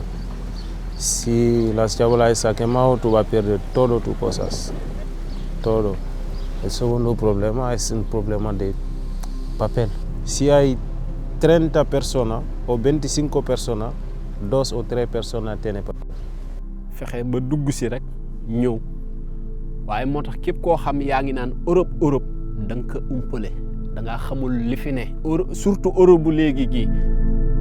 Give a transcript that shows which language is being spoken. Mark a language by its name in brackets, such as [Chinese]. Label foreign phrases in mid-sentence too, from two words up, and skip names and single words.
[Spanish] Si las chabolas están quemadas, tú vas a perder todo tus cosas. Todo. El segundo problema es un problema de papel. Si hay 30 personas o 25 personas, 2 o 3 personas tienen papel. [Wolof] fexe ba dugg si rek ñëw waaye moo tax képp koo xam yaa ngi naan Europe da nga ko umpale da ngaa xamul li fi ne surtout Europe bu léegi gii